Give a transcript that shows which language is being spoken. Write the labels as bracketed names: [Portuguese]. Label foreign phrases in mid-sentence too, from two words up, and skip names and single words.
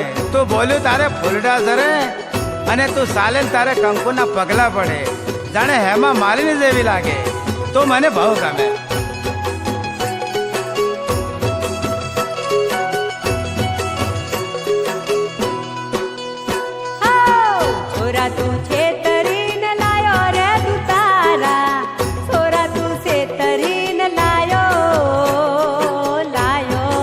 [Gujarati] તું બોલ્યું તારે ફૂલડા ઝરે અને તું ચાલે તારે કંકુના પગલા પડે જાણે હેમા માલિની જેવી લાગે તો મને બહુ ગમે છોરા તૂ છેતરીન લાયો રે તૂ તારા છોરા તૂ છેતરીન લાયો લાયો